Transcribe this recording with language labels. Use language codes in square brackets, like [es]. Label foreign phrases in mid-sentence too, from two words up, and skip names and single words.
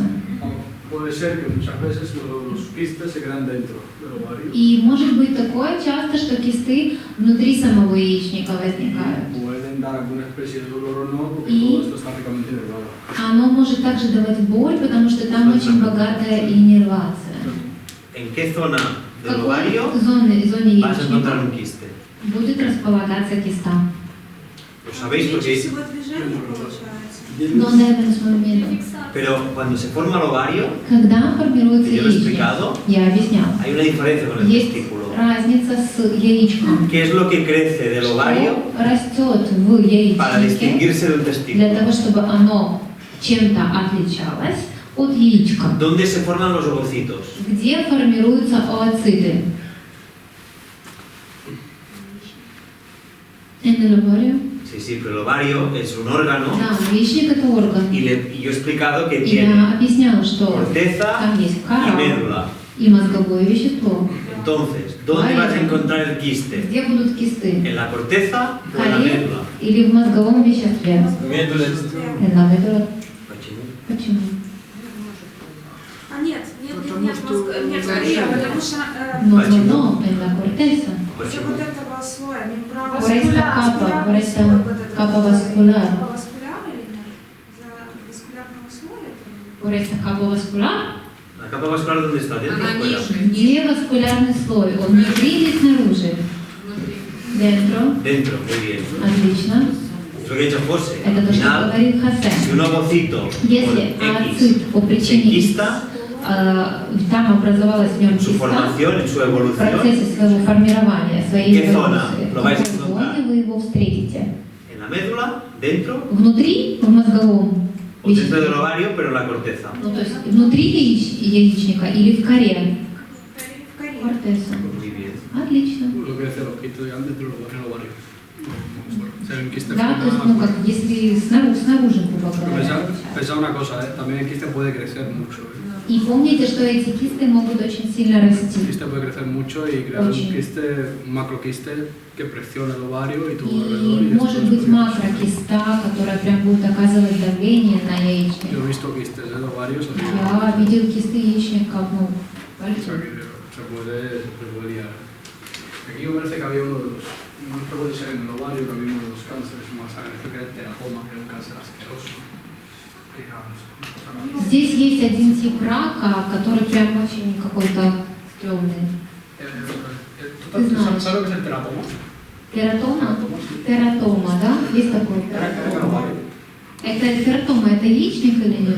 [es] Puede ser que muchas veces los quistes se quedan dentro del ovario. [ru] И может быть такое часто, что кисты внутри самого яичника возникают. [es] Pueden dar alguna especie de dolor o no, porque Y- todo esto está ricamente nervado. [ru] Оно может также давать боль, потому что там очень богатая иннервация. [es] ¿En qué zona [ru] В [es] del [ru] какой [es] ovario [ru] зоне [es] vas a encontrar [ru] яичника [es] un quiste? [ru] будет располагаться киста? [es] Lo sabéis [ru] Меньше [es] porque... [ru] всего движений получается. [es] ¿Dónde es el momento? Pero cuando se forma el ovario, [ru] Когда формируется [es] que yo lo he [ru] яичник? [es] explicado, [ru] Я объяснял. [es] hay una diferencia con el [ru] Есть [es] testículo. [ru] разница с яичком. [es] ¿Qué es lo que crece del ovario [ru] Что растет в [es] para [ru] яичнике [es] distinguirse de un [ru] для [es] testículo? [ru] того, чтобы оно чем-то отличалось от яичка? [es] ¿Dónde se forman los ovocitos? [ru] Где формируются ooциты? [es] En el ovario. Sí, sí, pero el ovario es un órgano [ru] Да, яичник это орган. [es] y yo he explicado que [ru] И [es] tiene [ru] я объясняла, что [es] corteza [ru] там есть [es] y [ru] кора [es] médula. [ru] и мозговое вещество. [es] Entonces, ¿dónde vas a encontrar el quiste? [ru] Где будут кисты? [es] ¿En la corteza [ru] В [es] o en la [ru] коре [es] médula? [ru] или в мозговом веществе? [es] Медуля. En la médula. [ru] Почему? Почему? А нет, Потому что периферия, потому что [es] No, en la corteza. [ru] из-за вот этого слоя мембрана [es] Por esta capa vascular. [ru] Vascular или нет? Из-за васкулярного слоя? [es] Por esta capa vascular. ¿La capa vascular dónde está? ¿Dentro o fuera? [ru] Где васкулярный слой? Он внутри или снаружи? [es] Dentro. Dentro, muy bien. [ru] Отлично. [es] Es lo que ha dicho José. [ru] Это то, что [es] Al [ru] говорит [es] final, [ru] Хосе. [es] si un ovocito [ru] Если [es] por [ru] ацит по [es] X se [ru] причине X, [es] quista, [ru] там образовалась в нем [es] en su [ru] киста, [es] formación, en su [ru] в [es] evolución, [ru] процессе своего формирования, своей [es] ¿Qué zona [ru] эволюции, [es] lo [ru] в [es] vais a [ru] какой [es] encontrar? [ru] зоне вы его встретите? [es] en la médula, dentro, [ru] Внутри, в мозговом [es] o dentro del [ru] веществе, [es] ovario, pero en la corteza. [ru] ну, то есть внутри яичника или в коре? В коре. [es] Кортеса. Muy bien. [ru] Отлично. [es] Lo que decía los ojito dentro del ovario. Se ven quistes [ru] Да, то есть, ну, как если снаружи, грубо говоря. [es] Pensaba una cosa, también el quiste puede crecer mucho. [ru] И помните, что эти кисты могут очень сильно [es] El [ru] расти. [es] quiste puede crecer mucho y crear un quiste, un macroquiste que presiona el ovario y todo alrededor. [ru] И может быть макрокиста, которая прям будет оказывать давление на яичник. [es] Yo he visto quistes de ovarios, así [ru] Я видел кисты яичника, ну, [es] o sea que se puede liar. Aquí me parece que había uno de los, no recuerdo si era en el ovario, que había uno de los cánceres más agresivos, que era el teratoma, que era un cáncer asqueroso. [ru] Здесь есть один тип рака, который прям очень какой-то стрёмный. [es] ¿Sabes lo que es el teratoma? [ru] Тератома? Тератома, да? Есть такой тератома. Это тератома, это яичник или нет?